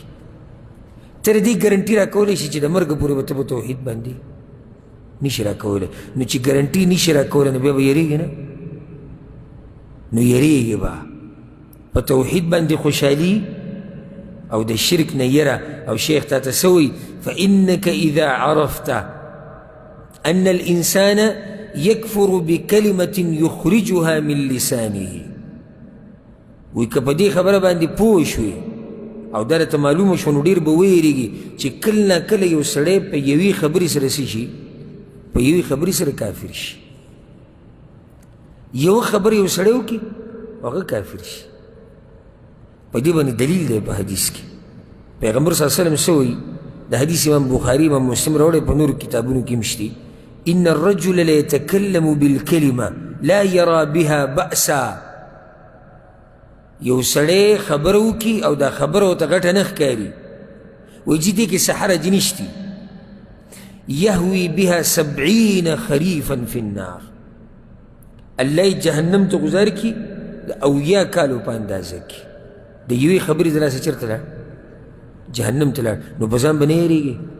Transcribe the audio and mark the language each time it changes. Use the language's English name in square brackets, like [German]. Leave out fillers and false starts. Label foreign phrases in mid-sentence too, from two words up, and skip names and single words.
[Pashto] تر دې ګارنټي راکولی شي چې د مرګ پورې به ته په توحید باندې نشي راکولی. نو چې ګارنټي نشي راکولی نو بیا به یریږي نه؟ نو یریږي به په توحید باندې خوشحالي او د شرک نه یره. او شیخ تا ته څه وایي [Arabic] فإنك إذا عرفت أن الإنسان يكفر بكلمة يخرجها من لسانه [Pashto] وی که په دې خبره باندې پوه شوې او دا راته معلومه شوه نو ډېر به ویرېږي چې کله نه کله یو سړی په یوې خبرې سره څه شي په یوې خبرې سره کافر شي یو خبر یو سړی وکړي هغه کافر شي په دې باندې دلیل دی په حدیث کې پیغمبر [Arabic] صلی الله علیه وسلم [Pashto] څه وایي د حدیث امام بخاري امام مسلم راوړی په نورو کتابونو کې هم شته [Arabic] ان الرجل ليتكلم بالكلمه لا يرى بها بأسا [Pashto] یو سړی خبره وکړي او دا خبره ورته غټه نه ښکاري وایي چې دې کې څه حرج نشته [Arabic] یهوي بها 70 خریفا فی النار [Pashto] الله یې جهنم ته ګذار کړي د 80 کالو په اندازه کې د یوې خبرې د لاسه چېرته لاړ جهنم ته لاړ نو په ځان به نه یېرېږي